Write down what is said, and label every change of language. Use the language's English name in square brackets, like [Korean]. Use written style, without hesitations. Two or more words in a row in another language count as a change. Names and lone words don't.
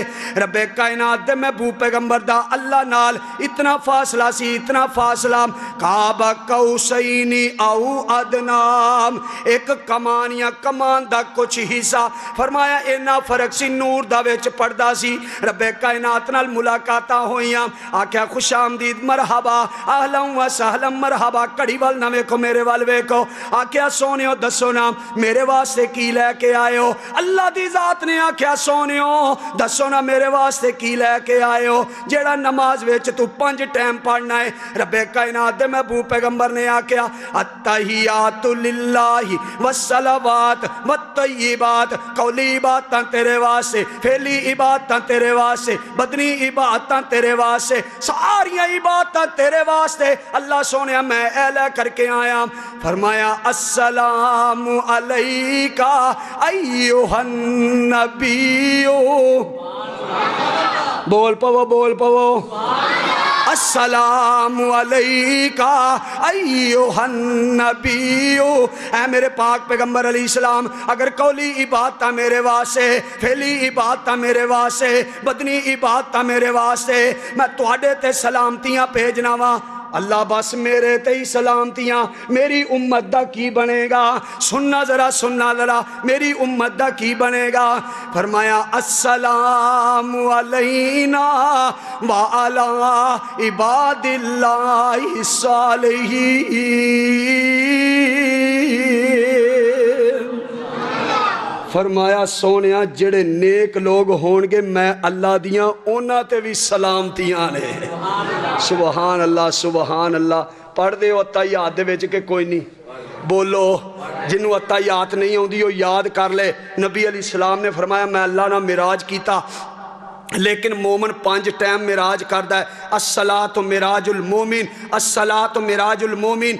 [Punjabi] ਰੱਬੇ ਕਾਇਨਾਤ ਦੇ ਮਹਿਬੂਬ ਪੈਗੰਬਰ ਦਾ ਅੱਲਾਹ ਨਾਲ ਇੰਨਾ ਫ਼ਾਸਲਾ ਸੀ, ਇੰਨਾ ਫ਼ਾਸਲਾ, [Arabic] قاب قوسين أو أدنى, [Punjabi] ਇਕ ਕਮਾਨ ਯਾ ਕਮਾਨ ਦਾ ਕੁਝ ਹਿੱਸਾ। ਫ਼ਰਮਾਇਆ ਇੰਨਾ ਫ਼ਰਕ ਸੀ, ਨੂਰ ਦਾ ਵਿਚ ਪੜਦਾ ਸੀ। ਰੱਬੇ ਕਾਇਨਾਤ ਨਾਲ ਮੁਲਾਕਾਤਾਂ ਹੋਈਆਂ, ਆਖਿਆ ਖ਼ੁਸ਼ ਆਮਦੀਦ [Arabic] مرحبا أهلا وسهلا مرحبا, [Punjabi] ਘੜੀ ਵੱਲ ਨਾ ਵੇਖੋ ਮੇਰੇ ਵੱਲ ਵੇਖੋ। ਆਖਿਆ ਸੋਹਣਿਓ ਦੱਸੋ ਨਾ ਮੇਰੇ ਵਾਸਤੇ ਕੀ ਲੈਕੇ ਆਏ ਹੋ? ਅੱਲਾਹ ਦੀ ਜ਼ਾਤ ਨੇ ਆਖਿਆ ਸੋਹਣਿਓ ਦੱਸੋ ਨਾ ਮੇਰੇ ਵਾਸਤੇ ਕੀ ਲੈਕੇ ਆਏ ਹੋ ਜਿਹੜਾ ਨਮਾਜ਼ ਵਿਚ ਤੂੰ 5 ਟਾਈਮ ਪੜ੍ਹਨਾ ਹੈਂ? ਰੱਬੇ ਕਾਇਨਾਤ ਦੇ ਮਹਿਬੂਬ ਪੈਗੰਬਰ ਨੇ ਆਖਿਆ [Arabic] التحيات لله والصلوات والطيبات, [Punjabi] ਕੌਲੀ ਇਬਾਦਤਾਂ ਤੇਰੇ ਵਾਸਤੇ, ਫ਼ੇਲੀ ਇਬਾਦਤਾਂ ਤੇਰੇ ਵਾਸਤੇ, ਬਦਨੀ ਇਬਾਦਤਾਂ ਤੇਰੇ ਵਾਸਤੇ, ਸਾਰੀਆਂ ਇਬਾਦਤਾਂ ਤੇਰੇ ਵਾਸਤੇ। ਅੱਲਾਹ ਸੋਹਣੇ ਮੈਂ ਐਲਾ ਕਰਕੇ ਆਇਆ। ਫ਼ਰਮਾਇਆ [Arabic] السلام عليك أيها النبي, [Punjabi] ਬੋਲ ਪਵੋ, ਬੋਲ ਪਵੋ, [Arabic] السلام عليك أيها النبي. [Punjabi] ਐ ਮੇਰੇ ਪਾਕ ਪੈਗੰਬਰ ਅਲੀ ਇਸਲਾਮ, ਅਗਰ ਕੌਲੀ ਇਬਾਦਤ ਮੇਰੇ ਵਾਸਤੇ, ਫ਼ੇਲੀ ਇਬਾਦਤ ਮੇਰੇ ਵਾਸਤੇ, ਬਦਨੀ ਇਬਾਦਤ ਮੇਰੇ ਵਾਸਤੇ, ਮੈਂ ਤੁਹਾਡੇ ਤੇ ਸਲਾਮਤੀਆਂ ਭੇਜਨਾ ਵਾਂ। ਅੱਲਾਹ ਬਸ ਮੇਰੇ ਤੇ ਹੀ ਸਲਾਮਤੀਆਂ, ਮੇਰੀ ਉੱਮਤ ਦਾ ਕੀ ਬਣੇਗਾ? ਸੁਣਨਾ ਜ਼ਰਾ, ਸੁਣਨਾ ਜ਼ਰਾ, ਮੇਰੀ ਉੱਮਤ ਦਾ ਕੀ ਬਣੇਗਾ? [Arabic] فرمایا السلام علينا وعلى عباد الله الصالحين. [Punjabi] ਫ਼ਰਮਾਇਆ ਸੋਹਣਿਆ ਜਿਹੜੇ ਨੇਕ ਲੋਕ ਹੋਣਗੇ ਮੈਂ ਅੱਲਾਹ ਦੀਆਂ ਉਨ੍ਹਾਂ ਤੇ ਭੀ ਸਲਾਮਤੀਆਂ ਨੇ। [Arabic] سبحان الله، سبحان الله. [Punjabi] ਪੜ੍ਹਦੇ ਹੋ ਅੱਤਹੀਆਤ ਦੇ ਵਿਚ ਕਿ ਕੋਈ ਨਹੀਂ? ਬੋਲੋ, ਜਿਨ੍ਹਾਂ ਨੂੰ ਅੱਤਹੀਆਤ ਨਹੀਂ ਆਉਂਦੀ ਉਹ ਯਾਦ ਕਰ ਲੈ। ਨਬੀ ਅਲੀ ਸਲਾਮ ਨੇ ਫ਼ਰਮਾਇਆ ਮੈਂ ਅੱਲਾਹ ਨਾਲ ਮਿਰਾਜ ਕੀਤਾ, ਲੇਕਿਨ ਮੋਮਨ 5 ਟਾਈਮ ਮਿਰਾਜ ਕਰਦਾ ਹੈ। [Arabic] الصلاة معراج المؤمن، الصلاة معراج المؤمن.